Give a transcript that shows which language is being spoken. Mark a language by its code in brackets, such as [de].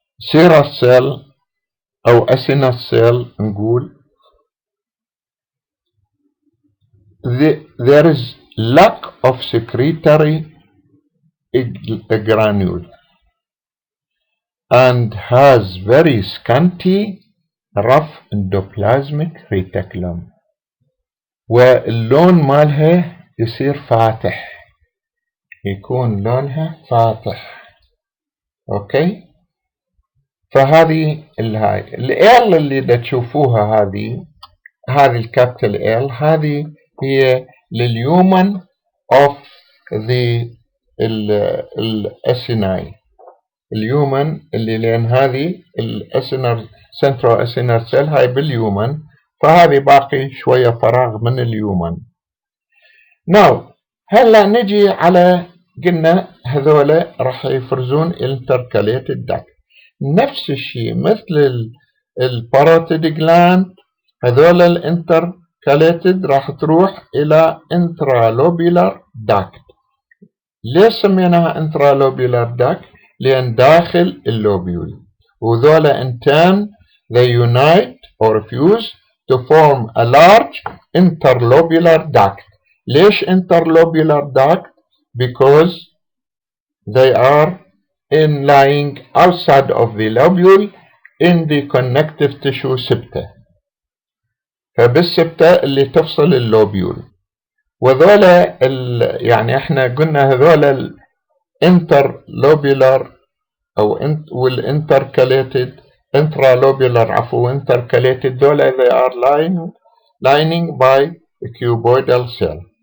[en] serous cell أو acinal cell نقول there is lack of secretory granule and has very scanty rough endoplasmic reticulum، واللون مالها يصير فاتح، يكون لونها فاتح. [ar] اوكي، فهذه الهاي ال اللي دا تشوفوها، هذه الكابيتال ال، هذه هي للهيومن اوف ذا الاسيناي، الهيومن اللي لان هذه الاسينر سنترو اسينر سيل هاي بالهيومن، فهذه باقي شوية فراغ من الهيومن. ناو هلا نجي على، قلنا هذولا راح يفرزون انتركاليتد داكت، نفس الشيء مثل الباروتيد جلاند، هذولا الانتركاليتد راح تروح الى انترالوبيلار داكت. ليش سميناها انترالوبيلار داكت؟ لان داخل اللوبيول، وذولا in turn they unite or fuse to form a large interlobular duct. [en] ليش interlobular duct؟ because they are lying outside of the lobule in the connective tissue septa. [ar] فبالسبتة اللي تفصل اللوبيول، وذولا يعني احنا قلنا هذولا الانترلوبيولار او والانتركاليتد intralobular intercalated ذولا they are lining by a cuboidal cell.